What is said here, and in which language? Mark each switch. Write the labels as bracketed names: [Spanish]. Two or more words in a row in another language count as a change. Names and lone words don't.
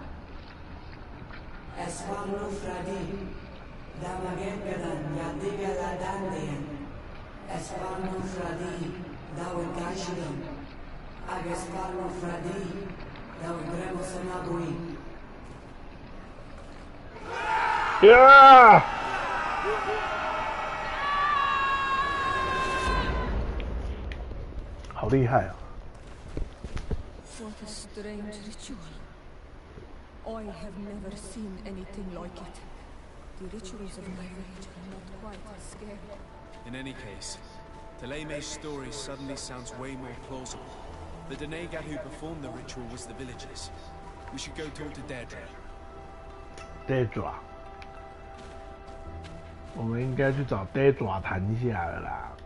[English] Esparno Fradi. Damagengadan Yadigala Dandian. Esparno Fradi. Dawigashidan. Agesparno Fradi. Dawigremosonabui. Yeah! [Chinese] 好厉害啊！ [English] What a strange ritual. I have never seen anything like it. The rituals of my village are not quite as scary. In any case, Teleme's story suddenly sounds way more plausible. The Denegat who performed the ritual was the villagers. We should go talk to Deirdre. [Chinese] Deirdre，我们应该去找 Deirdre 谈一下了啦。